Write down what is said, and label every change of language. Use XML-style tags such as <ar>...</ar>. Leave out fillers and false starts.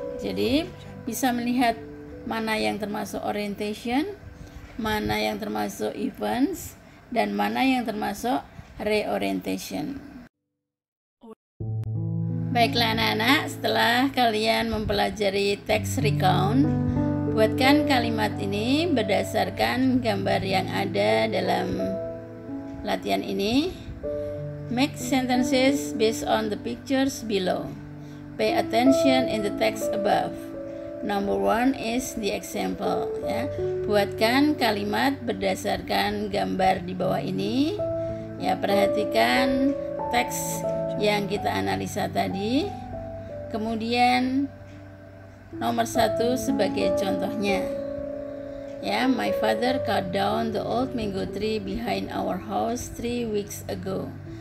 <id>Jadi bisa melihat mana yang termasuk orientation, mana yang termasuk events, dan mana yang termasuk reorientation. Baiklah anak-anak, setelah kalian mempelajari text recount, buatkan kalimat ini berdasarkan gambar yang ada dalam latihan ini.</id> <en>Make sentences based on the pictures below. Pay attention in the text above. Number 1 is the example.</en> <id>Ya. Buatkan kalimat berdasarkan gambar di bawah ini. Ya, perhatikan teks yang kita analisa tadi. Kemudian nomor 1 sebagai contohnya.</id> <en>Ya, my father cut down the old mango tree behind our house 3 weeks ago.</en>